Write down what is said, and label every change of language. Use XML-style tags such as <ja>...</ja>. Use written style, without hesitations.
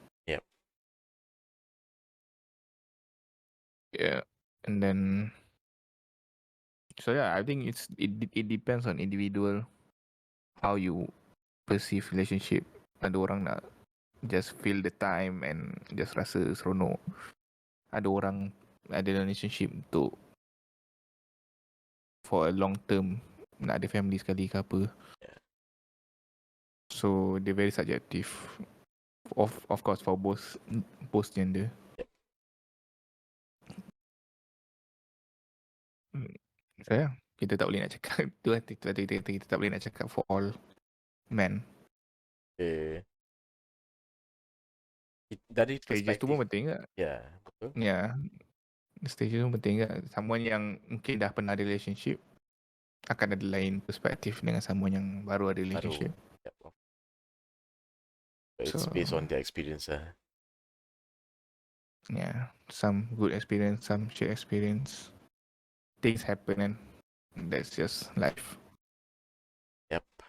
<en>Yep. Yeah. And then so yeah, I think it depends on individual how you perceive relationship.</en> <ms>Ada orang nak</ms> <en>just feel the time and just</en> <ms>rasa seronok. Ada orang ada relationship untuk</ms> <en>for a long term,</en> <ms>nak ada family sekali ke apa.</ms> <en>Yeah. So they're very subjective. Of course for both gender. Yep.</en> <ms>So yeah, kita tak boleh nak cakap tu kita tak boleh nak cakap</ms> <en>for all men.</en> <ms>Dari Stages tu pun perspektif, penting tak? ya, betul. Ya, stages tu penting tak? Someone yang mungkin dah pernah ada relationship akan ada lain perspektif dengan someone yang baru ada relationship.</ms> <en>Yep. It's based on their experience</en> <ms>lah.</ms> <en>Yeah, some good experience, some shit experience. Things happen and that's just life. Yep.</en>